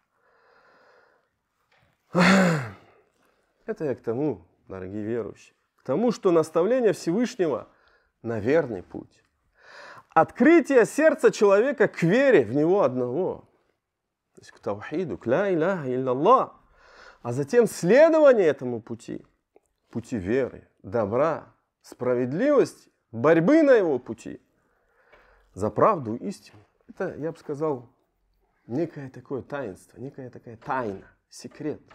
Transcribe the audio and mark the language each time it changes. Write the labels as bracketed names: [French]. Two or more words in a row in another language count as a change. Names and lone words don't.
[Russian] Это я к тому, дорогие верующие, к тому, что наставление Всевышнего на верный путь. Открытие сердца человека к вере в него одного. То есть к таухиду, к [Arabic] لا إله إلا الله. [Russian] А затем следование этому пути. Пути веры, добра, справедливости, борьбы на его пути. За правду и истину. Это, я бы сказал, некое такое таинство, некая такая тайна, секрет.